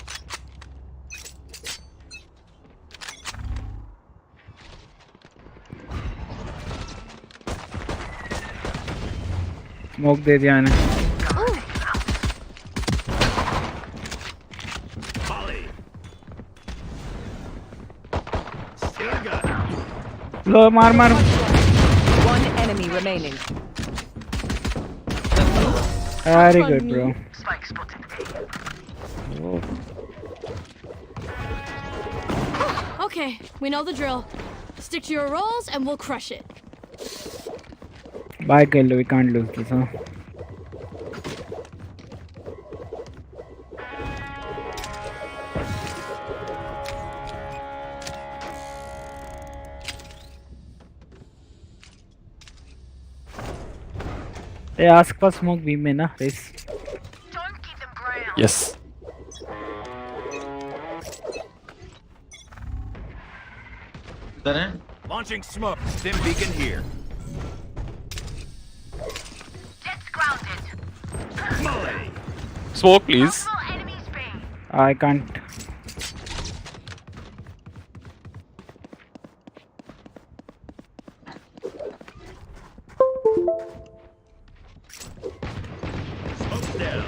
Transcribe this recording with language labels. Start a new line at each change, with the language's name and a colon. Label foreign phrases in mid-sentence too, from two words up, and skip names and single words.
Hindi: Smoke दे दिया ने.
English: Volley! Still got it.
Hindi: लो मार मार.
English: One enemy remaining. Very good, bro. Spike spotted Oh. Okay, we know the drill. Stick to your roles and we'll crush it. Bye, Kello. We can't lose this, huh? Hey, ask for smoke beam
Hindi: में ना
English: race. Don't keep them ground. Yes.
Hindi: इधर है
English: Launching smoke. Stim beacon here. Jet's grounded. smoke, please. Multiple enemies B. I can't. Smoke's down.